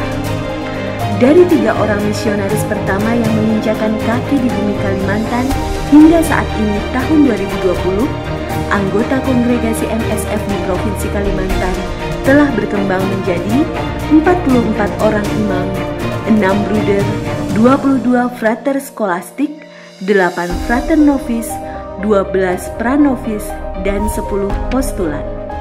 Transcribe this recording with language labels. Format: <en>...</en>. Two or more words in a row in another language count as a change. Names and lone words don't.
<id>Dari 3 orang misionaris pertama yang menginjakan kaki di bumi Kalimantan hingga saat ini tahun 2020, anggota kongregasi MSF di Provinsi Kalimantan telah berkembang menjadi 44 orang imam, 6 bruder, 22 frater skolastik, 8 frater novis, 12 pranovis, dan 10 postulan.</id>